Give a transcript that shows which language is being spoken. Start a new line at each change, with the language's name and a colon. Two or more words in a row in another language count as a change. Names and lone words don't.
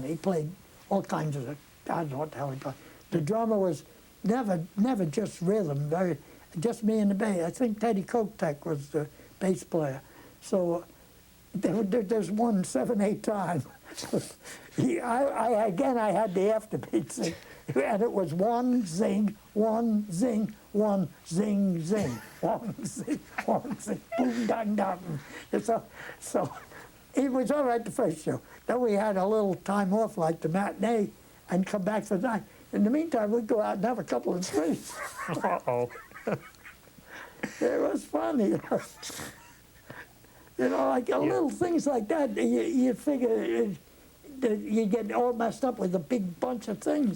English: He played all kinds of, I don't know what the hell he played. The drummer was never just rhythm, just me and the bass. I think Teddy Kotek was the bass player. So there's one 7/8 time. I had the afterbeat sing, and it was one zing, one zing, one zing, zing, one zing, one zing, boom, dang, dang. So it was all right the first show. Then we had a little time off, like the matinee, and come back for the night. In the meantime, we'd go out and have a couple of drinks. Uh-oh. It was funny. You know, like little things like that, you figure that you get all messed up with a big bunch of things.